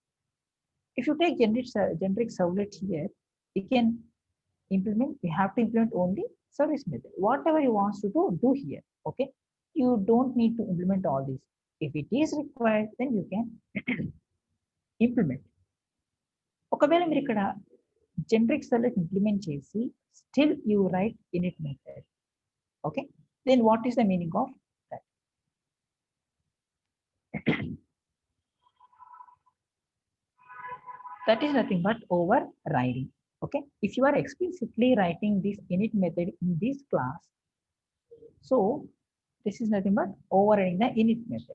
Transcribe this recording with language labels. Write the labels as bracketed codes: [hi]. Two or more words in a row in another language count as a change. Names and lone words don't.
[en] If you take generic servlet here, you can implement. We have to implement only service method. Whatever you want to do here. Okay, you don't need to implement all these. If it is required, then you can implement. [te] ఒకవేళ మీరు ఇక్కడ [en] generic servlet implement చేసి still you write init method. Okay, then what is the meaning of that? That is nothing but overriding. Okay, if you are explicitly writing this init method in this class, so this is nothing but overriding the init method.